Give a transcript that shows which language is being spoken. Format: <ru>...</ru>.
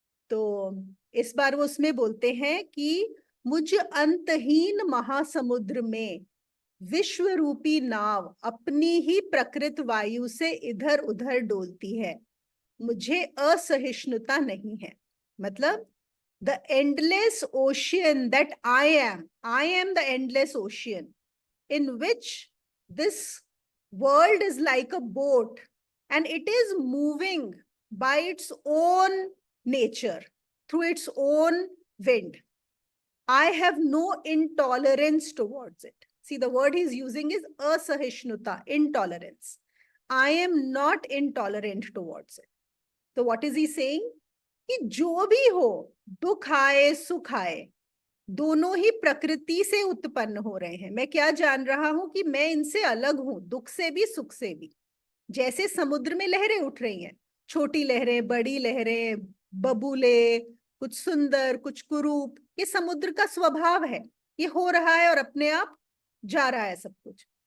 <hi>तो इस बार वो उसमें बोलते हैं कि मुझ अंतहीन महासमुद्र में विश्व रूपी नाव अपनी ही प्रकृत वायु से इधर उधर डोलती है, मुझे असहिष्णुता नहीं है। मतलब</hi> <en>The endless ocean that I am the endless ocean in which this world is like a boat and it is moving by its own nature, through its own wind. I have no intolerance towards it. See, the word he's using is asahishnuta, intolerance. I am not intolerant towards it. So what is he saying?</en> <hi>कि जो भी हो, दुख आए सुख आए, दोनों ही प्रकृति से उत्पन्न हो रहे हैं। मैं क्या जान रहा हूं कि मैं इनसे अलग हूं, दुख से भी सुख से भी। जैसे समुद्र में लहरें उठ रही हैं, छोटी लहरें, बड़ी लहरें, बबूले, कुछ सुंदर कुछ कुरूप, ये समुद्र का स्वभाव है, ये हो रहा है और अपने आप जा रहा है सब कुछ।</hi>